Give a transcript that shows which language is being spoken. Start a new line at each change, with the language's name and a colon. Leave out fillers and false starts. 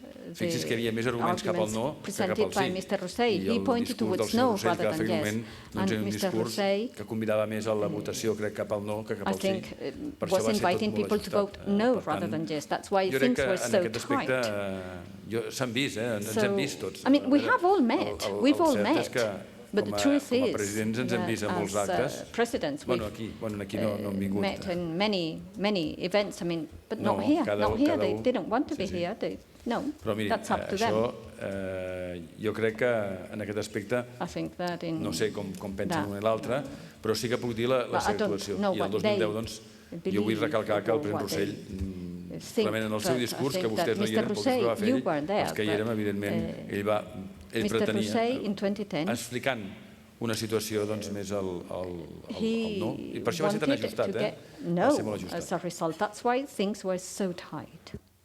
Catalan: Fixi's que hi havia més arguments cap al no que cap al sí. I el discurs del senyor Rossell, que va fer aquell moment, era un discurs que convidava més a la votació, crec, cap al no que cap al sí. Per això va ser tot molt ajustat. Per tant, jo crec que en aquest aspecte s'han vist, ens hem vist tots.
English: I mean, we have all met. We've all met.
Catalan: presidents ens hem vist en molts actes. Bueno, aquí no han vingut.
English: Met in many events, but not here. Not here. They didn't want to be here. No, that's up to them.
Catalan: Això, jo crec que en aquest aspecte, no sé com pensen l'un i l'altre, però sí que puc dir la seva actuació. I el 2010, doncs, jo vull recalcar que el president Rossell, realment en el seu discurs, que vostès no hi eren, pocs va fer-hi, els que hi érem, evidentment, ell pretenia, explicant una situació més al no, i per això va ser tan ajustat, va ser molt ajustat.
English: As a result, that's why things were so tight.